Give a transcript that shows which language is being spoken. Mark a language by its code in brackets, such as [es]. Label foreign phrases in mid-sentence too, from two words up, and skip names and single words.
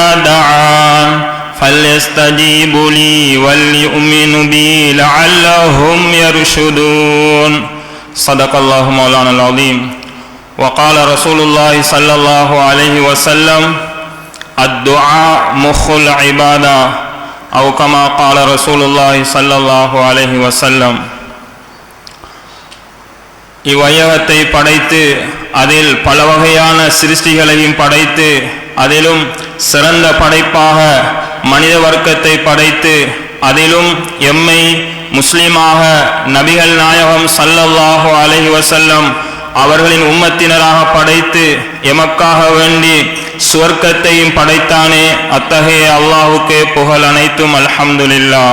[ar] دعان فليستجيبوا لي وليؤمنوا بي لعلهم يرشدون صدق الله مولانا العظيم وقال رسول الله صلى الله عليه وسلم الدعاء مخ العبادة أو كما قال رسول الله صلى الله عليه وسلم. [ta] இவ்வையகத்தை படைத்து அதில் பல வகையான சிருஷ்டிகளையும் படைத்து அதிலும் சிறந்த படைப்பாக மனித வர்க்கத்தை படைத்து அதிலும் எம்மை முஸ்லிமாக நபிகள் நாயகம் [ar] صلى الله عليه وسلم [ta] அவர்களின் உம்மத்தினராக படைத்து எமக்காக வேண்டி சுவர்க்கத்தையும் படைத்தானே அத்தகைய அல்லாஹுக்கே புகழ் அனைத்தும் அல்ஹம்துலில்லாஹ்.